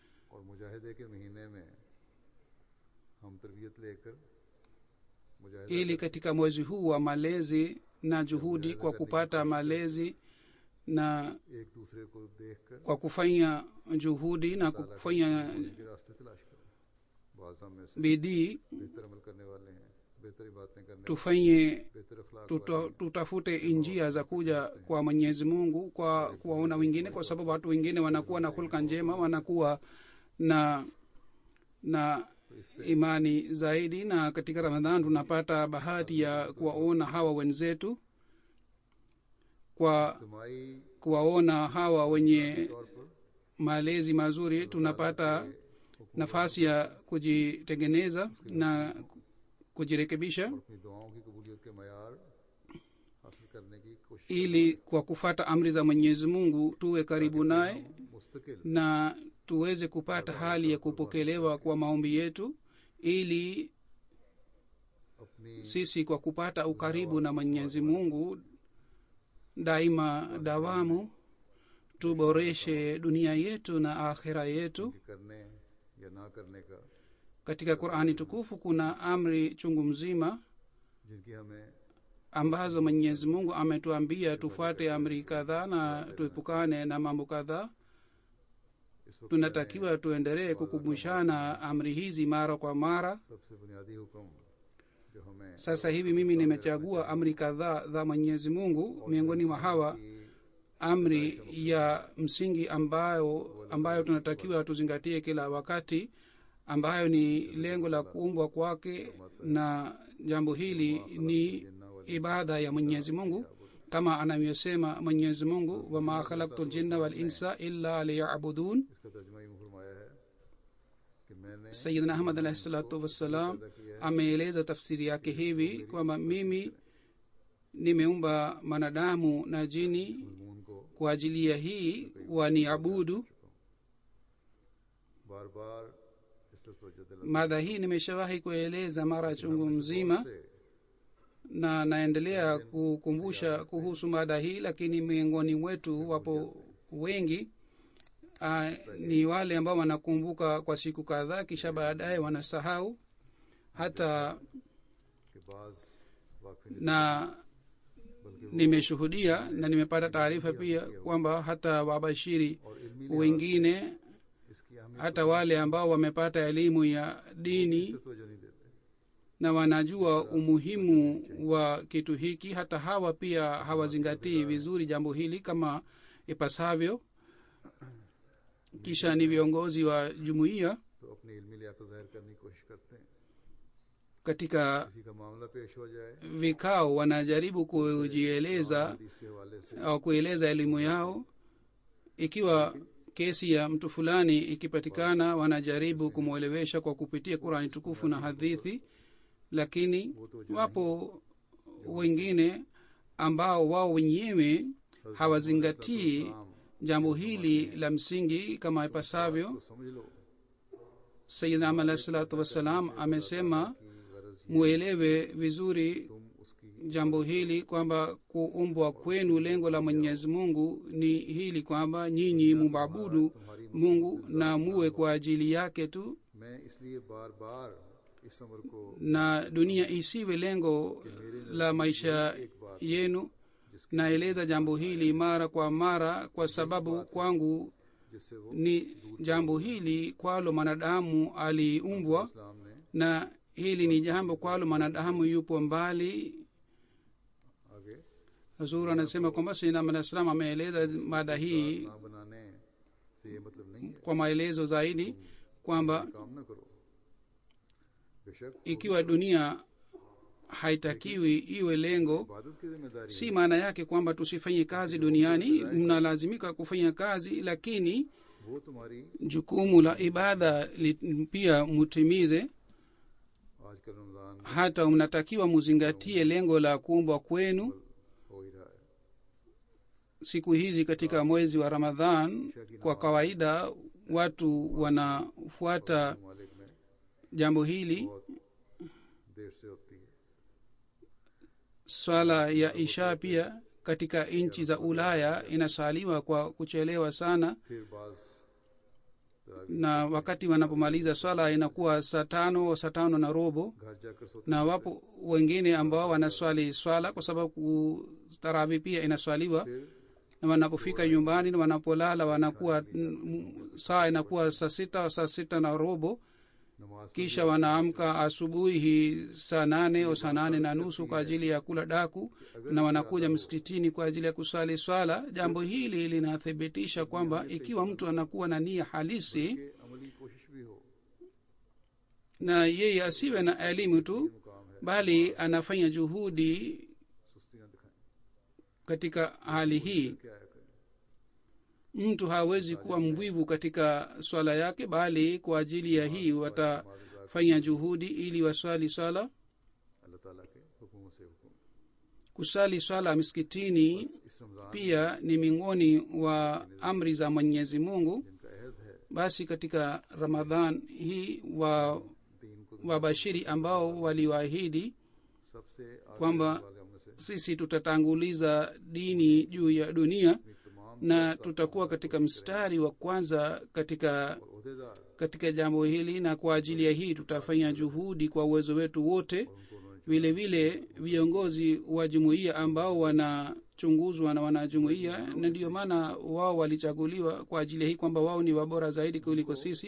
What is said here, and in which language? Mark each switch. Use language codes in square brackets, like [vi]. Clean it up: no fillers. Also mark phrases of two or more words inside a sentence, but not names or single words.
[sw] Ili katika mwezi huu wa malezi na juhudi kwa kupata malezi na kwa kufanya juhudi na kufanya [ur] بعض ہم میں سے [sw] bidii [ur] بہتر عمل کرنے والے ہیں، بہتری باتیں کرنے, [sw] tufanye [ur] بہتر اخلاق [sw] tutafute njia za kuja kwa mwenyezi mungu kwa kuwaona wengine, kwa sababu watu wengine wanakuwa na hulka njema, wanakuwa na imani zaidi, na katika ramadhan tunapata bahati ya kuwaona hawa wenzetu, kwa [ur] इज्तिमाई [sw] kuwaona hawa wenye [ur] طور پر [sw] malezi mazuri tunapata nafasi ya kujitengeneza na kujirekebisha, [ur] اپنی دعاؤں کی قبولیت کے معیار حاصل کرنے کی کوشش, [sw] ili kwa kufata amri za mwenyezi mungu tuwe karibu naye [ur] मुस्तकिल [sw] na tuweze kupata hali ya kupokelewa kwa maombi yetu, ili [ur] अपनी [sw] sisi kwa kupata ukaribu na mwenyezi mungu daima dawamu tuboreshe dunia yetu na akhira yetu. [ur] کے کرنے یا نہ کرنے کا, [sw] Katika qurani tukufu kuna amri chungu mzima [ur] جن کی ہمیں [sw] ambazo mwenyezi mungu ametuambia tufuate amri kadhaa na tuepukane na mambo kadhaa. [ur] اس وقت [sw] Tunatakiwa tuendelee kukumbushana amri hizi mara kwa mara. [ur] سب سے بنیادی حکم جو ہمیں [sw] Sasa hivi mimi nimechagua amri kadhaa za mwenyezi mungu. Miongoni mwa hawa amri ya msingi ambayo tunatakiwa tuzingatie kila wakati, ambayo ni lengo la kuumbwa kwake, na jambo hili ni ibada ya mwenyezi mungu, kama anavyosema mwenyezi mungu, [ar] وما خلقت الجن والإنس إلا ليعبدون. [ur] اس کا ترجمہ یوں فرمایا ہے کہ میں نے [sw] sayidna ahmad [ar] عليه الصلاة والسلام [sw] ameeleza tafsiri yake hivi kwamba mimi nimeumba manadamu na jini [ur] مضمون کو [sw] kwa ajili ya hii waniabudu. [ur] بار بار اس طرف توجہ دلا [sw] Mada hii nimeshawahi kueleza mara chungu mzima [ur] से [sw] na naendelea kukumbusha kuhusu mada hii, lakini miongoni mwetu wapo wengi ni wale ambao wanakumbuka kwa siku kadhaa kisha baadaye wanasahau. Hata [ur] کے بعض واقعی [sw] na nimeshuhudia na nimepata taarifa pia kwamba hata wabashiri [ur] اور علمی [sw] wengine, [ur] اس کی اہمیت [sw] hata wale ambao wamepata elimu ya dini [ur] سے توجہ نہیں دیتے. [sw] na wanajua umuhimu wa kitu hiki, hata hawa pia hawazingatii vizuri jambo hili kama ipasavyo. Kisha ni viongozi wa jumuiya [ur] تو اپنی علمی لیاقت ظاہر کرنے کی کوشش کرتے ہیں, [sw] katika [ur] کسی کا معاملہ پیش ہو جائے [sw] vikao wanajaribu kujieleza [ur] حدیث کے حوالے سے [sw] au kueleza elimu yao. Ikiwa kesi ya mtu fulani ikipatikana, wanajaribu kumwelewesha kwa kupitia Qurani tukufu na hadithi, lakini wapo wengine ambao wao wenyewe hawazingatii jambo hili la msingi kama ipasavyo. [ur] تو سمجھ لو [sw] Sayyidina Ahmad [ar] عليه الصلاة والسلام [sw] amesema [ur] کہ غرض [sw] muelewe vizuri [ur] تم اس کی [sw] jambo hili kwamba kuumbwa kwenu lengo la mwenyezi mungu ni hili kwamba nyinyi mumabudu mungu na muwe kwa ajili yake tu, [ur] میں اس لیے بار بار اس امر کو [sw] na dunia isiwe lengo la maisha yenu. Naeleza jambo hili mara kwa mara kwa sababu kwangu [ur] جس سے وہ [sw] ni jambo hili kwalo mwanadamu aliumbwa, [ur] اسلام نے [sw] na hili ni jambo kwalo mwanadamu yupo mbali. [ur] आगे [sw] Hazur anasema kwamba Sayyidina Ahmad [ar] عليه السلام [sw] ameeleza mada hii [ur] نہ بنانے سے یہ مطلب نہیں ہے [sw] kwa maelezo zaidi kwamba [ur] کام نہ کرو، بیشک [sw] ikiwa dunia haitakiwi iwe lengo, [ur] عبادت کی ذمہ داری [sw] si maana yake kwamba tusifanye kazi duniani. Mnalazimika kufanya kazi, lakini [ur] وہ تمہاری [sw] jukumu la ibada pia mutimize. [ur] آج کل رمضان [sw] Hata mnatakiwa muzingatie lengo la kuumbwa kwenu. [ur] ہو ہی رہا ہے, [sw] Siku hizi katika mwezi wa Ramadhan, kwa kawaida watu wanafuata [ur] مالک میں [sw] jambo hili. [ur] بہت دیر سے ہوتی ہے. [sw] Swala ya isha pia katika nchi za Ulaya inasaliwa kwa kuchelewa sana, [ur] پھر بعض [sw] na wakati wanapomaliza swala inakuwa saa tano na robo, [ur] گھر جا کر سوتے [sw] na wapo wengine ambao wanaswali swala kwa sababu tarawi pia inaswaliwa, na wanapofika nyumbani na wanapolala wanakuwa saa inakuwa saa sita na robo, [ur] نماز پر [sw] kisha wanaamka asubuhi saa 8 au saa 8:30 kwa ajili ya kula daku na wanakuja msikitini kwa ajili ya kusali swala. Jambo hili linathibitisha kwamba ikiwa mtu anakuwa na nia halisi [ur] کہ عملی کوشش بھی ہو, [sw] na yeye asiwe na elimu tu [ur] مقام ہے, [sw] bali anafanya juhudi [ur] سستی نہ دکھائیں, [sw] katika hali hii, [ur] کیا ہے کریں. [sw] mtu hawezi kuwa mvivu katika swala yake, bali kwa ajili ya hii watafanya juhudi ili waswali swala. [ur] اللہ تعالیٰ کے حکم سے حکم, [sw] Kusali swala msikitini [ur] اس رمضان [sw] pia ni miongoni wa amri za Mwenyezi Mungu. [ur] جن کا عہد ہے [sw] Basi katika Ramadhan hii wa [ur] دین کو [sw] wabashiri ambao waliwaahidi [ur] سب سے آگے [sw] kwamba [ur] والے ہم نے سے [sw] sisi tutatanguliza dini juu ya dunia [ur] तमाम [sw] na tutakuwa katika mstari wa kwanza [ur] अहदेदार [sw] katika jambo hili, na kwa ajili ya hii tutafanya juhudi kwa uwezo wetu wote. Vile vile viongozi wa jumuiya ambao wanachunguzwa na wanajumuiya, na ndio maana wao walichaguliwa kwa ajili ya hii kwamba wao ni wabora zaidi kuliko sisi.